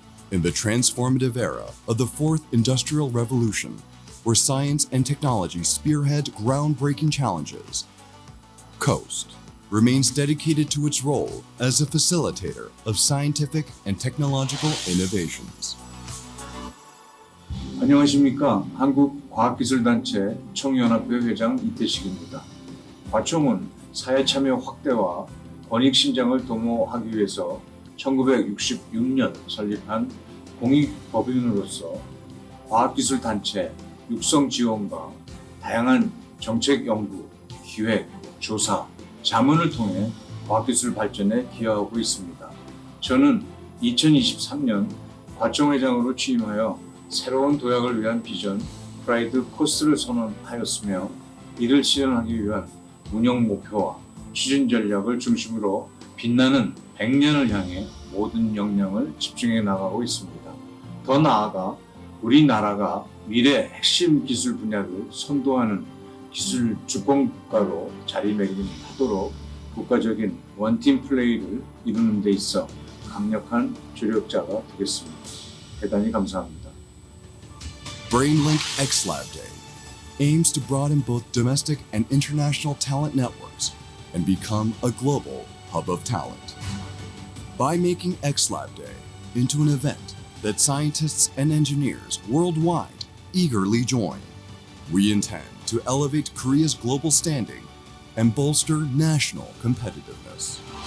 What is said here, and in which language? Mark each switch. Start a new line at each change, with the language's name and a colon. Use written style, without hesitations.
English: In the transformative era of the Fourth Industrial Revolution, where science and technology spearhead groundbreaking challenges, COAST remains dedicated to its role as a facilitator of scientific and technological innovations.
Korean: 안녕하십니까. 한국과학기술단체 총연합회 회장 이태식입니다. 과총은 사회 참여 확대와 권익 신장을 도모하기 위해서 1966년 설립한 공익법인으로서 과학기술단체 육성 지원과 다양한 정책 연구, 기획, 조사, 자문을 통해 과학기술 발전에 기여하고 있습니다. 저는 2023년 과총회장으로 취임하여 새로운 도약을 위한 비전, 프라이드 코스를 선언하였으며 이를 실현하기 위한 운영 목표와 추진 전략을 중심으로 빛나는 100년을 향해 모든 역량을 집중해 나가고 있습니다. 더 나아가 우리나라가 미래 핵심 기술 분야를 선도하는 기술 주권 국가로 자리매김하도록 국가적인 원팀 플레이를 이루는 데 있어 강력한 조력자가 되겠습니다. 대단히 감사합니다.
English: BrainLink XLab Day aims to broaden both domestic and international talent networks and become a global hub of talent. By making XLab Day into an event that scientists and engineers worldwide eagerly join, we intend to elevate Korea's global standing and bolster national competitiveness.